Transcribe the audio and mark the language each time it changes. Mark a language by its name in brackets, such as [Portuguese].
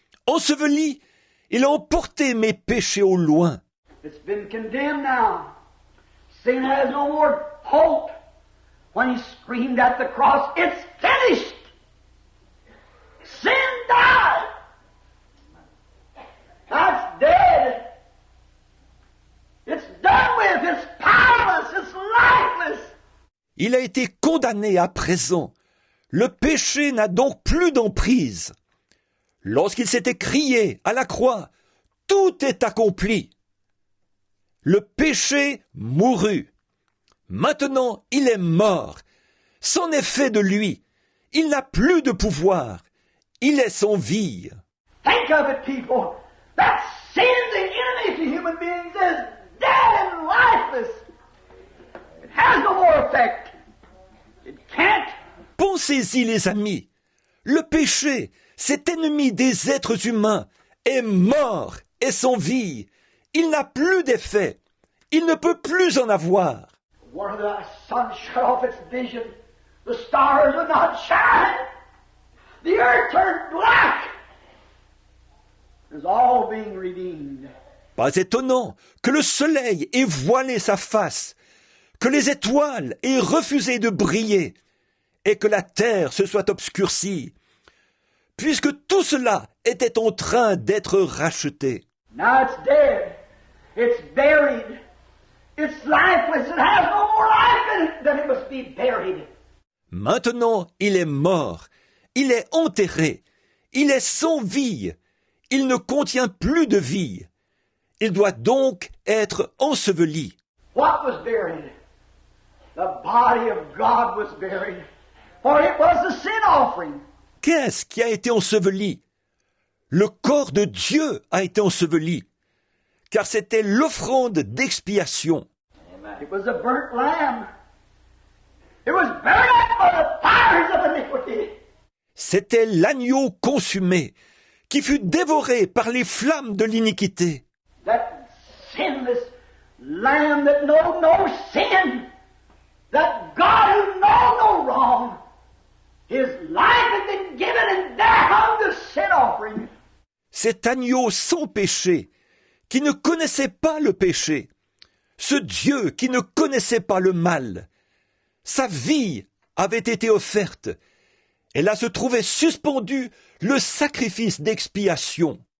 [French] Enseveli, il a emporté mes péchés au loin. [English] It's been condemned now. Sin has no more hope. When he screamed at the cross, "It's finished!" Sin died. That's dead. It's done with. It's powerless. It's lifeless. [French] Il a été condamné à présent. Le péché n'a donc plus d'emprise. Lorsqu'il s'était crié à la croix, « Tout est accompli !» Le péché mourut. Maintenant, il est mort. C'en est fait de lui. Il n'a plus de pouvoir. Il est sans vie. [English] Think of it, people. That sin, the enemy to human beings, is dead and lifeless. It has no more effect. It can't. [French] Pensez-y, les amis. Le péché, cet ennemi des êtres humains, est mort et sans vie. il n'a plus d'effet. Il ne peut plus en avoir. [English] One of the sun shut off its vision. The stars would not shine. The earth turned black. It was all being redeemed. [French] Pas étonnant que le soleil ait voilé sa face, que les étoiles aient refusé de briller, et que la terre se soit obscurcie, puisque tout cela était en train d'être racheté. [English] Now it's dead. It's buried. It's lifeless. It has no more life in it than it must be buried. [French] Maintenant, il est mort, il est enterré, il est sans vie, il ne contient plus de vie. Il doit donc être enseveli. [English] What was buried? The body of God was buried, for it was the sin offering. [French] Qu'est-ce qui a été enseveli? Le corps de Dieu a été enseveli, car c'était l'offrande d'expiation. [English] It was a burnt lamb. It was burned up by the fires of iniquity. [French] C'était l'agneau consumé, qui fut dévoré par les flammes de l'iniquité. [English] That sinless lamb that knowed no sin. That God who knows no wrong. His life had been given and there hung the sin offering. [French] Cet agneau sans péché, qui ne connaissait pas le péché, ce Dieu qui ne connaissait pas le mal, sa vie avait été offerte, et là se trouvait suspendu le sacrifice d'expiation.